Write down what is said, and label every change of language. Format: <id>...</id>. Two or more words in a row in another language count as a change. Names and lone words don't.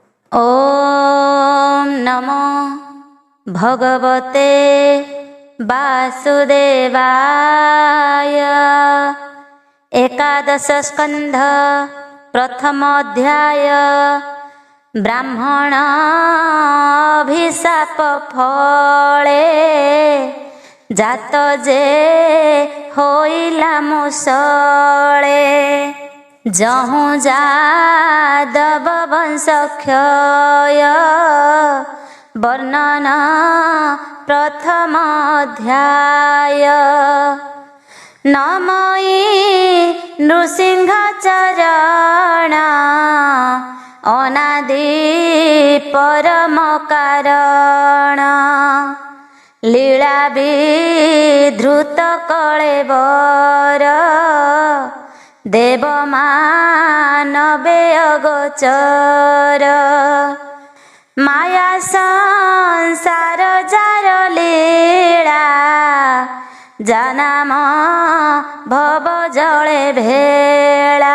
<sa>ॐ नमो भगवते वासुदेवाय।</sa> <or>ଏକାଦଶ ସ୍କନ୍ଧ ପ୍ରଥମ ଅଧ୍ୟାୟ। ବ୍ରାହ୍ମଣାଭିଶାପ ଫଳେ ଜାତ ଯେ ହୋଇଲା ମୁସଳେ। ଯହୁ ଯାଦବ ବଂଶ କ୍ଷୟ ବର୍ଣ୍ଣନ ପ୍ରଥମ ଅଧ୍ୟାୟ। ନମଇ ନୃସିଂହ ଚରଣ ଅନାଦି ପରମ କାରଣ। ଲୀଳା ବିଧୃତ କଳେବର ଦେବ ମାନବେ ଅଗୋଚର। ମାୟା ସଂସାର ଯାର ଲୀଳା ଜାନାମ ଭବ ଜଳେ ଭେଳା।</or>